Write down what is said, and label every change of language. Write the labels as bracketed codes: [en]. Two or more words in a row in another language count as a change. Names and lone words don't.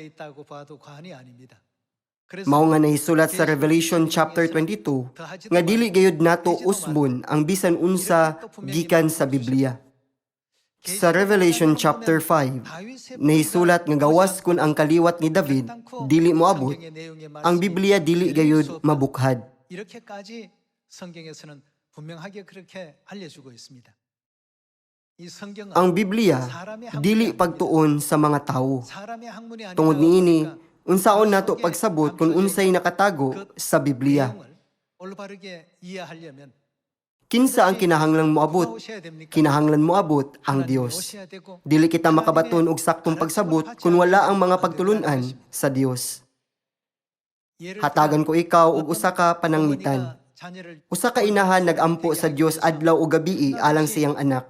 [ceb] Mao nga nahisulat sa Revelation chapter 22 nga dili gayud nato usbon ang bisan unsa gikan sa Biblia. Sa Revelation chapter 5, nahisulat nga gawas kun ang kaliwat ni David dili moabot, ang Biblia dili gayud mabukhad. [ko] 이렇게까지 성경에서는 분명하게 그렇게 알려주고 있습니다. 이 성경은 [ceb] Ang Biblia dili pagtuon sa mga tawo. Tungod niini, unsaon nato pagsabot kung unsay nakatago sa Biblia. [ko] 올바르게 이해하려면 [ceb] Kinsa ang kinahanglang moabot? Kinahanglan moabot ang Dios. Dili kita makabaton og saktong pagsabot kung wala ang mga pagtulunan sa Dios. Hatagan ko ikaw og usa ka pananglitan. Usa ka inahan nagampo sa Dios adlaw ug gabii alang siyang anak.